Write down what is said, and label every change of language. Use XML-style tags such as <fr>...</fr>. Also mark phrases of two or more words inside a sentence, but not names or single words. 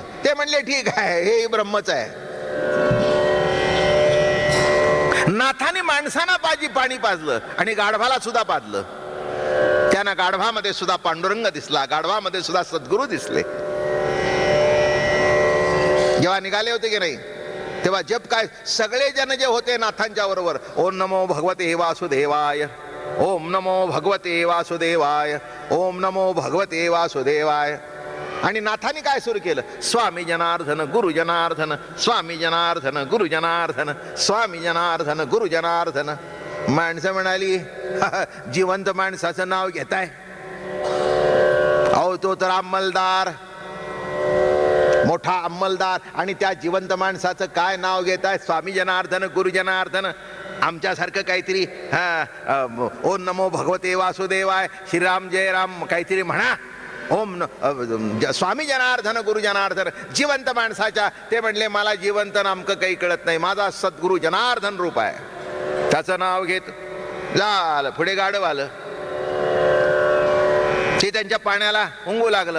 <mr>ते म्हणले ठीक आहे, हे ब्रह्मच आहे. नाथाने माणसांना पाणी पाजलं आणि गाढवाला सुद्धा पाजलं. त्यांना गाढवामध्ये सुद्धा पांडुरंग दिसला, गाढवामध्ये सुद्धा सद्गुरू दिसले. जेव्हा निघाले होते की नाही तेव्हा जप काय, सगळे जन जे होते नाथांच्या बरोबर,</mr> <sa>ओम नमो भगवते वासुदेवाय, ओम नमो भगवते वासुदेवाय, ओम नमो भगवते वासुदेवाय.</sa> <mr>आणि नाथाने काय सुरू केलं, स्वामी जनार्दन गुरु जनार्दन, स्वामी जनार्दन गुरु जनार्दन, स्वामी जनार्दन गुरु जनार्दन. माणसं म्हणाली जिवंत माणसाचं नाव घेताय. अहो तो तर अंमलदार, मोठा अंमलदार, आणि त्या जिवंत माणसाचं काय नाव घेताय, स्वामी जनार्दन गुरु जनार्दन. आमच्यासारखं काहीतरी</mr> <sa>ओम नमो भगवते वासुदेवाय,</sa> <mr>श्रीराम जय राम काहीतरी म्हणा. ओम स्वामी जनार्दन गुरु जनार्दन. जिवंत माणसाच्या. ते म्हणले मला जिवंत नामकं काही कळत नाही, माझा सद्गुरु जनार्दन रूप आहे. त्याचं नाव घेत झालं. पुढे गाढव आलं. ते त्यांच्या पाण्याला हुंगू लागलं.</mr>